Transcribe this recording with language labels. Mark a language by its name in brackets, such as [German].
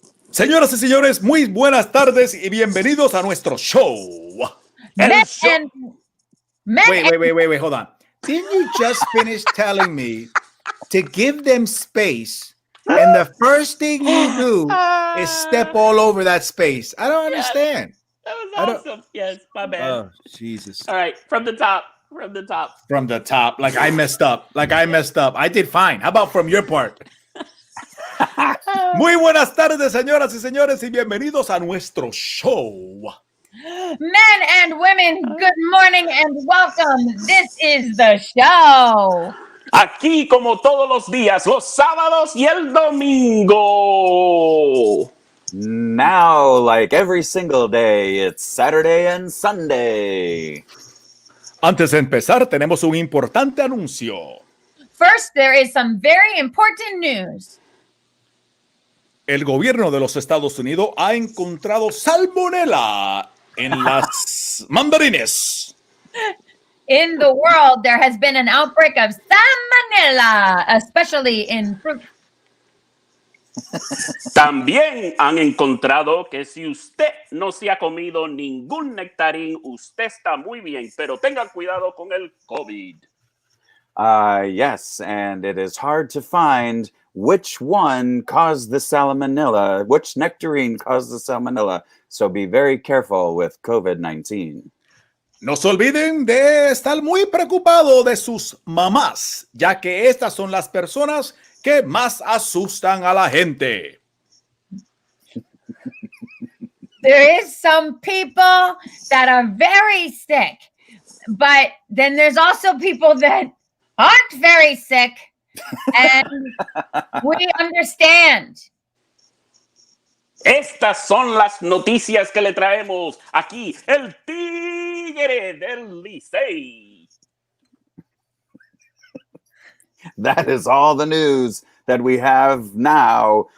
[Spanish] Señoras y señores, muy buenas tardes y bienvenidos a nuestro show. [English] Wait, hold on. Didn't you just finish telling me to give them space, and the first thing you do is step all over that space? I don't understand. That was awesome. Yes, my bad. Oh, Jesus. All right, from the top. Like I messed up. I did fine. How about from your part? [Spanish] Muy buenas tardes, señoras y señores, y bienvenidos a nuestro show. [English] Men and women, good morning and welcome. This is the show. [Spanish] Aquí, como todos los días, los sábados y el domingo. [English] Now, like every single day, it's Saturday and Sunday. [Spanish] Antes de empezar, tenemos un importante anuncio. [English] First, there is some very important news. [Spanish] El gobierno de los Estados Unidos ha encontrado salmonela en las mandarines. [English] in the world, there has been an outbreak of salmonella, especially in fruit. [Spanish] También han encontrado que si usted no se ha comido ningún nectarín, usted está muy bien, pero tenga cuidado con el COVID. [English] Yes, and it is hard to find which one caused the salmonella, which nectarine caused the salmonella. So be very careful with COVID-19. [Spanish] No se olviden de estar muy preocupado de sus mamás, ya que estas son las personas que más asustan a la gente. [English] There is some people that are very sick, but then there's also people that aren't very sick, and we understand. [Spanish] Estas son las noticias que le traemos aquí, el Tigre del Licey. [English] That is all the news that we have now.